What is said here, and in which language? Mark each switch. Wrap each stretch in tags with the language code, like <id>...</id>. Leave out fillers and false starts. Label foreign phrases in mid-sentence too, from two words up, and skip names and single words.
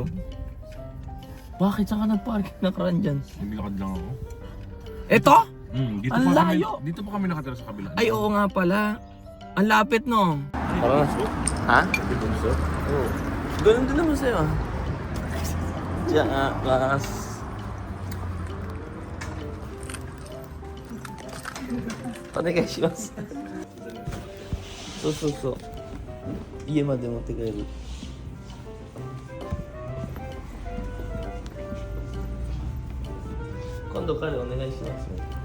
<tl>Bakit saan ka nag-parking na kran dyan? Naglakad lang ako. Eto? Dito Ang pa layo. Kami, dito pa kami nakatira sa kabila. Ay, oo nga pala. Ang lapit no. Tara. Ha? Hindi bunso. Oo. Ganun din naman sa'yo ah. Diyan class.</tl> <ja>Onegaishimasu. So. 家まで持って帰る。今度彼お願いしますね。</ja>